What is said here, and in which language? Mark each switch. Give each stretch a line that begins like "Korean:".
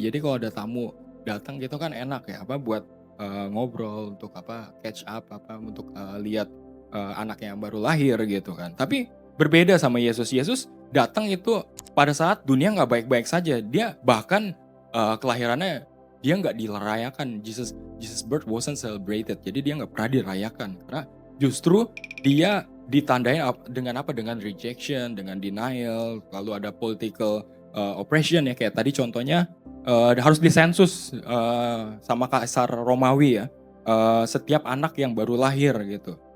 Indonesian: Jadi kalau ada tamu datang gitu kan enak ya, buat ngobrol, untuk
English: catch up,
Indonesian: untuk lihat anaknya yang baru lahir gitu kan. Tapi berbeda sama Yesus. Yesus datang itu pada saat dunia nggak baik-baik saja. Dia bahkan kelahirannya dia nggak dirayakan.
English: Jesus birth wasn't celebrated.
Indonesian: Jadi dia nggak pernah dirayakan karena justru dia ditandai dengan dengan rejection, dengan denial, lalu ada
English: political oppression
Indonesian: ya, kayak tadi contohnya harus disensus sama Kaisar Romawi ya, setiap anak yang baru lahir gitu.